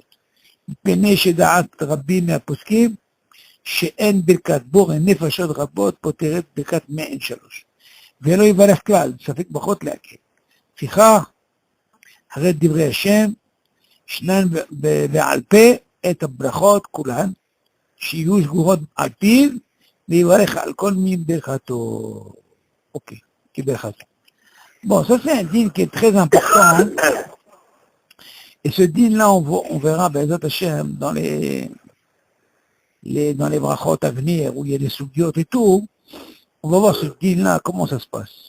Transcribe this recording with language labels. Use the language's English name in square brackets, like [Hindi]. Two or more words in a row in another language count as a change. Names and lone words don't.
[Hebrew] מפני שדעת רבים מהפוסקים, שאין ברכת בורא נפשות רבות פותרת ברכת מעין שלוש. ולא יברך כלל, ספק פחות להקל. לפיכך, הרי דברי השם, שנן ועל פה את הברכות כולן, שיהיו סגורות על פיו, ויברך על כל מין ברכתו. [French] Ok, qui berato. Bon, ça c'est un dîn qui est très important. Et ce dîn-là, on verra, [Hebrew] בעזרת השם, [French] dans les brachot à venir, où il y a des soubiotes et tout, on va voir ce dîn-là, comment ça se passe.